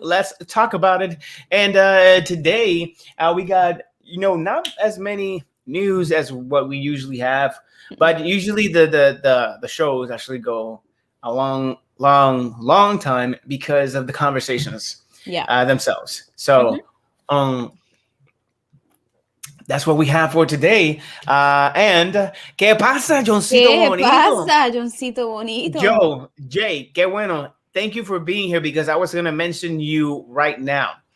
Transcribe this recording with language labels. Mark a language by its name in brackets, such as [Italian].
[English] Let's talk about it. And today we got not as many news as what we usually have, but usually the shows actually go a long time because of the conversations themselves. So that's what we have for today. [Spanish] And ¿qué pasa, Johncito Bonito? ¿Qué pasa, Johncito Bonito? Joe, Jay, qué bueno. [English] Thank you for being here because I was going to mention you right now.